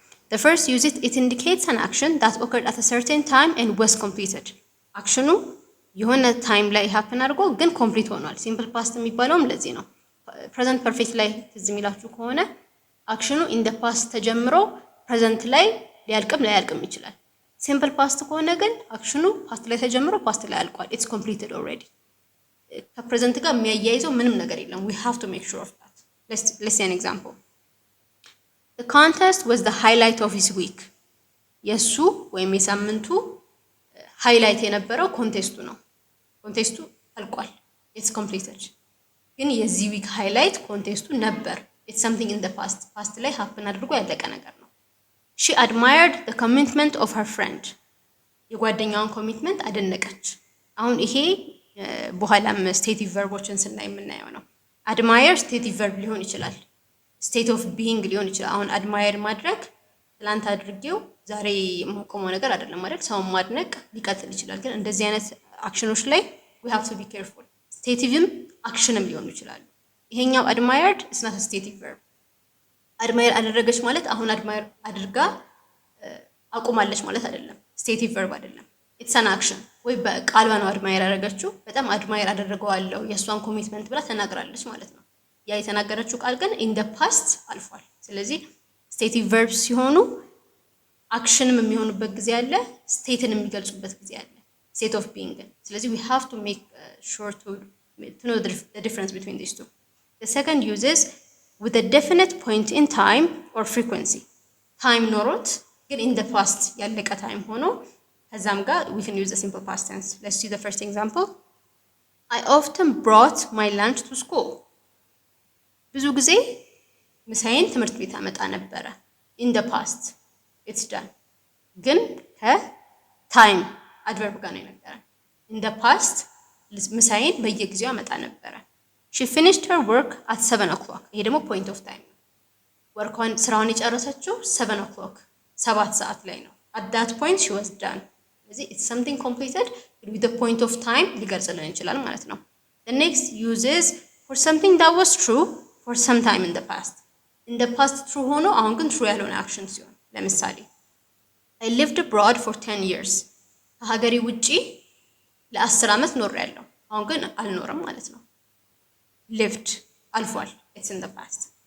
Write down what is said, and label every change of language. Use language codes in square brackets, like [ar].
[en] The first use it indicates an action that occurred at a certain time and was completed. [am] አክሽኑ የሆነ ታይም ላይ ሃፕን አድርጎ ግን ኮምፕሊት ሆኗል። ሲምፕል ፓስት የሚባለውም ለዚህ ነው። ፕሬዘንት ፐርፌክት ላይ ትዝ የሚላችሁ ከሆነ አክሽኑ ኢን ደ ፓስት ተጀምሮ ፕሬዘንት ላይ ሊያልቅም ላያልቅም ይችላል። ሲምፕል ፓስት ከሆነ ግን አክሽኑ ፓስት ላይ ተጀምሮ ፓስት ላይ አልቋል። ኢትስ ኮምፕሊትድ ኦልሬዲ። ከፕሬዘንት ጋር የሚያያይዘው ምንም ነገር የለም። [en] we have to make sure of that. Let's see an example. The contest was the highlight of his week. [am] የሱ ወይም የሳምንቱ ሃይላይት የነበረው ኮንቴስቱ ነው። ኮንቴስቱ አልቋል። ኢትስ ኮምፕሊትድ። ግን የዚህ ዊክ ሃይላይት ኮንቴስቱ ነበር። ኢትስ [en] something in the past. [am] ፓስት ላይ ሃፕን አድርጎ ያለቀ ነገር ነው። [en] She admired the commitment of her friend. [am] የጓደኛዋን ኮሚትመንት አደነቀች። አሁን ይሄ በኋላም ስቴቲቭ ቨርቦችን ስናይ የምናየው ነው። አድማየር ስቴቲቭ ቨርብ ሊሆን ይችላል። ስቴት ኦፍ ቢይንግ ሊሆን ይችላል። አሁን አድማየር ማድረግ ትላንት አድርጌው ዛሬ የማቆመው ነገር አይደለም ማለት ሰውን ማድነቅ ሊቀጥል ይችላል። ግን እንደዚህ አይነት አክሽኖች ላይ [en] we have to be careful. [am] ስቴቲቭም አክሽንም ሊሆኑ ይችላሉ። ይሄኛው አድማየርድ [en] is not a stative verb. [am] አድማየር አደረገች ማለት አሁን አድማየር አድርጋ አቁማለች ማለት አይደለም። ስቴቲቭ ቨርብ አይደለም። ኢትስ አን አክሽን ወይ በቃሏ ነው አድማየር ያደረገችው። በጣም አድማየር አደረገዋለሁ የእሷን ኮሚትመንት ብላ ተናግራለች ማለት ነው። ያ የተናገረችው ቃል ግን ኢን ደ ፓስት አልፏል። ስለዚህ ስቴቲቭ ቨርብ ሲሆኑ አክሽንም የሚሆኑበት ጊዜ አለ፣ ስቴትን የሚገልጹበት ጊዜ አለ። ስቴት ኦፍ ቢይንግ። ስለዚህ [en] we have to make sure to know the difference between these two. The second uses with a definite point in time or frequency. Time [am] ኖሮት ግን [en] in the past [am] ያለቀ ታይም ሆኖ ከዛም ጋር [en] we can use the simple past tense. Let's see the first example. I often brought my lunch to school. [am] ብዙ ጊዜ ምሳዬን ትምህርት ቤት አመጣ ነበረ። [en] in the past it's done. [am] ግን ከታይም አድቨርብ ጋር ነው የነበረን። [en] in the past [am] ምሳዬን በየጊዜው አመጣ ነበረ። [en] she finished her work at 7 o'clock. [am] ይሄ ደግሞ point of time ነው። ወርኳን ስራውን የጨረሰችው 7 o'clock 7 ሰዓት ላይ ነው። [en] at that point she was done. [am] ስለዚህ [en] it's something completed with the point of time [am] ሊገልጽልን ይችላል ማለት ነው። [en] the next uses for something that was true for some time in the past. in the past true [am] ሆኖ አሁን ግን [en] true [am] ያልሆነ አክሽን ሲሆን ለምሳሌ [en] I lived abroad for 10 years. [am] ከሀገሬ ውጪ ለ10 ዓመት ኖሬያለሁ። አሁን ግን አልኖርም ማለት ነው። lived አልፏል። [en] it's in the past.